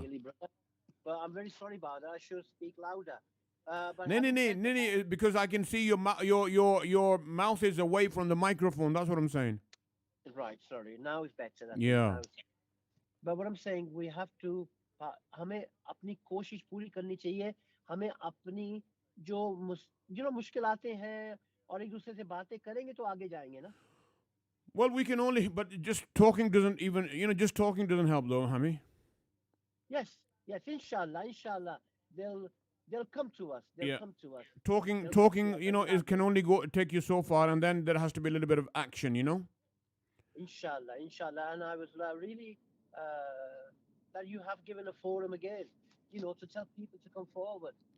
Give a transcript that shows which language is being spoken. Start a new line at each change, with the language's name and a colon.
English: Really, but I'm very sorry about that. I should speak louder. No, because I can see your mouth is away from the microphone. That's what I'm saying. Right. Sorry. Now it's better. Yeah. But what I'm saying, we have to,
Hindi: हमें अपनी कोशिश पूरी करनी चाहिए. हमें अपनी जो मुश्किलातें हैं और एक दूसरे से बातें करेंगे तो आगे जाएंगे ना.
English: Well, we can only, but just talking doesn't even, just talking doesn't help though, Hami. Yes, inshallah, they'll come to us. They'll come to us. Talking, is can only take you so far, and then there has to be a little bit of action, Inshallah, and I was really that you have given a forum again, to tell people to come forward.